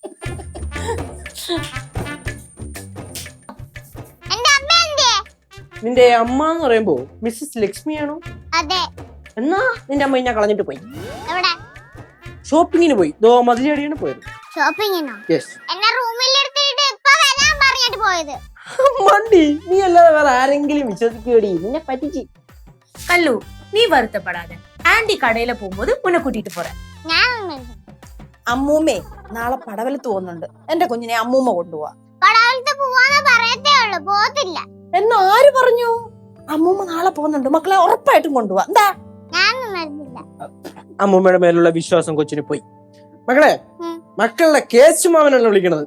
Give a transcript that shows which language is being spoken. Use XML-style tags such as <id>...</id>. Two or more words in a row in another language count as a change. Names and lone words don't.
<ml>നിന്റെ അമ്മ എന്ന് പറയുമ്പോ മിസ്സസ് ലക്ഷ്മിയാണോ? അതെ. എന്നാ നിന്റെ അമ്മ ഞാൻ കളഞ്ഞിട്ട് പോയി. എവിടെ? ഷോപ്പിങ്ങിന് പോയി. മതിലടിയാണ് പോയത്. ഷോപ്പിങ്ങിനോ? യെസ്. എന്നെ റൂമിൽ എടുത്തിട്ട് ഇപ്പൊ വരാൻ പറഞ്ഞിട്ട് പോയത്. മണ്ടി, നീ അല്ലാതെ വേറെ ആരെങ്കിലും വിശ്വസിക്കേടി? നിന്നെ പറ്റിച്ച്.</ml> <ta>கல்லு நீ வருத்தப்படாத. ஆண்டி கடையில போகும்போது உன்னை கூட்டிட்டு போறேன்.</ta> <ml>അമ്മൂമ്മേ നാളെ പടവലത്ത് പോകുന്നുണ്ട്. എന്റെ കുഞ്ഞിനെ അമ്മൂമ്മ കൊണ്ടുപോവാ. പടവലത്ത് പോവാന്ന് പറയത്തേ ഉള്ളു, പോത്തില്ല. എന്ന് ആര് പറഞ്ഞു? അമ്മൂമ്മ നാളെ പോകുന്നുണ്ട്. മക്കളെ ഉറപ്പായിട്ടും കൊണ്ടുപോവാ. എന്താ? ഞാനൊന്നും വരുന്നില്ല. അമ്മൂമ്മയുടെ മേലുള്ള വിശ്വാസം കൊച്ചിന് പോയി. മക്കളെ, മക്കളുടെ കേശുമാവനാണ് വിളിക്കണത്.</ml>